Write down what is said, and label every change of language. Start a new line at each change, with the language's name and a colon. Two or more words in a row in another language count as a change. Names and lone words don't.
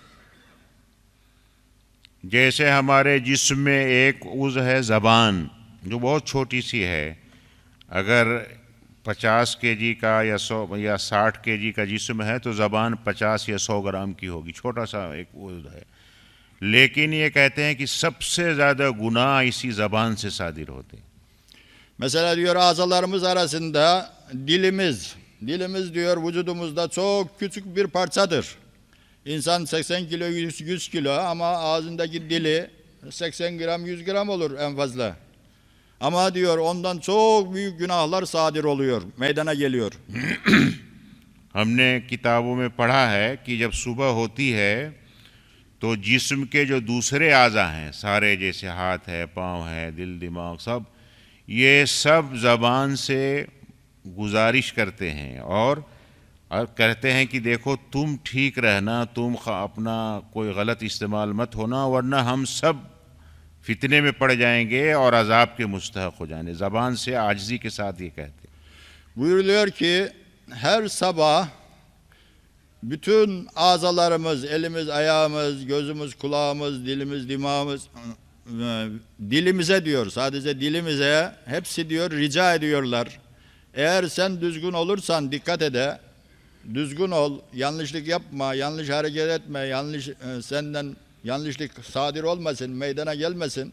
Hindi: जैसे हमारे जिस्म में एक उज़ है ज़बान, जो बहुत छोटी सी है। अगर 50 केजी का या 100 या 60 केजी का जिस्म है तो ज़बान 50 या 100 ग्राम की होगी, छोटा सा एक उज़ है। लेकिन ये कहते हैं कि सबसे ज़्यादा गुनाह इसी ज़बान से सादिर होते हैं।
Turkish: Mesela diyor azalarımız arasında dilimiz diyor vücudumuzda çok küçük bir parçadır. İnsan 80 kilo 100 kilo ama ağzındaki dili 80 gram 100 gram olur en fazla. Ama diyor ondan çok büyük günahlar sadir oluyor, meydana geliyor.
Hindi: हमने किताबों में पढ़ा है कि जब सुबह होती है तो जिस्म के जो दूसरे आज़ा हैं सारे, जैसे हाथ है, पाँव है, दिल, दिमाग, सब ये सब ज़बान से गुजारिश करते हैं और कहते हैं कि देखो तुम ठीक रहना, तुम अपना कोई गलत इस्तेमाल मत होना, वरना हम सब फितने में पड़ जाएंगे और अजाब के मुस्तहक हो जाएंगे। ज़बान से आजिज़ी के साथ ये कहते हैं।
Turkish: Buyuruluyor ki her sabah bütün azalarımız, elimiz, ayağımız, gözümüz, kulağımız, dilimiz, dimağımız, dilimize diyor, sadece dilimize hepsi diyor rica ediyorlar. Eğer sen düzgün olursan dikkat ede, düzgün ol, yanlışlık yapma, yanlış hareket etme, senden yanlışlık sadir olmasın, meydana gelmesin.